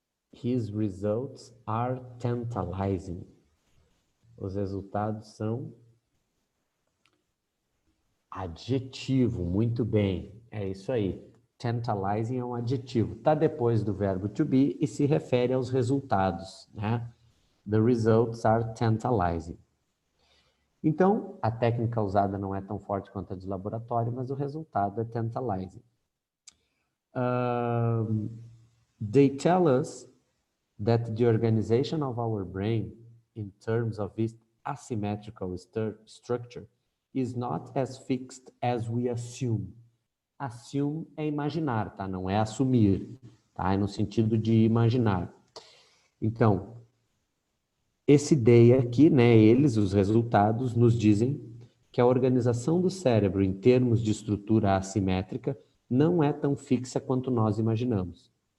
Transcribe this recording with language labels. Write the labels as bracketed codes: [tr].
[en] His results are tantalizing. [pt] Os resultados são adjetivo, muito bem. É isso aí. Tantalizing é um adjetivo. Está depois do verbo to be e se refere aos resultados, né? [en] The results are tantalizing. [pt] Então, a técnica usada não é tão forte quanto a de laboratório, mas o resultado é tantalizing. [en] They tell us that the organization of our brain, in terms of its asymmetrical structure, is not as fixed as we assume. [pt] Assume é imaginar, tá? Não é assumir, tá? É no sentido de imaginar. Então, esse day aqui, né, eles, os resultados, nos dizem que a organização do cérebro em termos de estrutura assimétrica não é tão fixa quanto nós imaginamos.